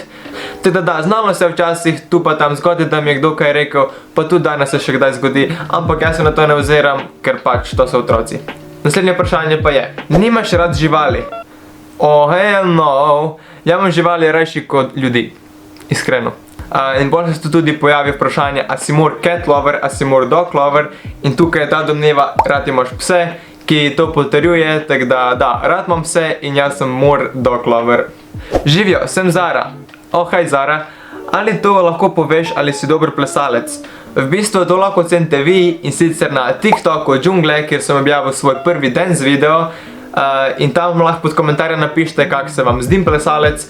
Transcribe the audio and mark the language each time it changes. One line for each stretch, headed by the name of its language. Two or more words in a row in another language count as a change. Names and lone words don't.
Slovenian: Teda da, znalo se včasih tu pa tam zgodi, da mi je kdo kaj rekel, pa tudi danes se še kdaj zgodi, ampak jaz se na to ne vzeram, ker pač to so otroci. Naslednje vprašanje pa je, nimaš rad živali?
English: Hell no,
Slovenian: ja imam živali rajši kot ljudi, iskreno. In bolj se tu tudi pojavi vprašanje, a si
English: more cat lover,
Slovenian: a si
English: more dog lover,
Slovenian: in tukaj je ta domneva, rad imaš pse, ki to potrjuje, tako da, rad imam pse in jaz sem
English: more dog lover.
Slovenian: Živjo, sem Zara. Hej Zara, ali to lahko poveš, ali si dober plesalec? V bistvu to lahko ocenite vi in sicer na TikToku Džungle, kjer sem objavil svoj prvi
English: dance video
Slovenian: in tam lahko pod komentarje napišite, kak se vam zdim plesalec.